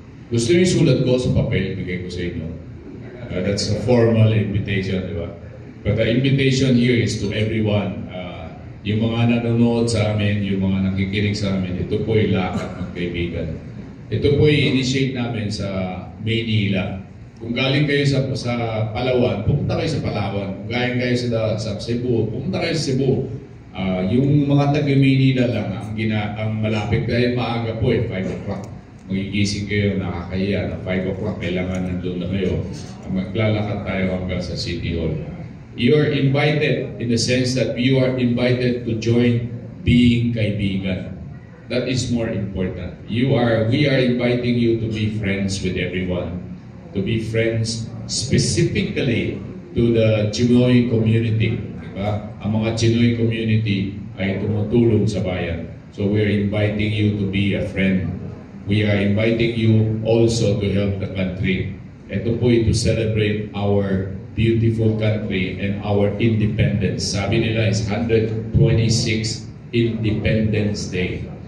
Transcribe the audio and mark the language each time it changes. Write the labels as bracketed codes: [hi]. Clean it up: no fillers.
[tl] Gusto niyo yung sulat ko sa papel, bigay ko sa inyo. [en] That's a formal invitation, [tl] di ba? [en] But the invitation here is to everyone. [tl] Yung mga nanonood sa amin, yung mga nakikinig sa amin, ito po ay Lakad Magkaibigan. Ito po ay initiate namin sa Maynila. Kung galing kayo sa Palawan, pupunta kayo sa Palawan. Kung galing kayo sa Cebu, pupunta kayo sa Cebu. Yung mga taga-Maynila lang, ang malapit dahil maaga po 5 o'clock. Magigising kayo, nakakahiya na 5 o'clock, kailangan nandun na kayo. Maglalakad tayo hanggang sa City Hall. [en] You are invited in the sense that you are invited to join being kaibigan. That is more important. We are inviting you to be friends with everyone, to be friends specifically to the Chinoy community. [tl] Diba? Ang mga Chinoy community ay tumutulong sa bayan. [en] So we are inviting you to be a friend. We are inviting you also to help the country. [tl] Ito po [en] to celebrate our beautiful country and our independence. [tl] Sabi nila is 126 Independence Day.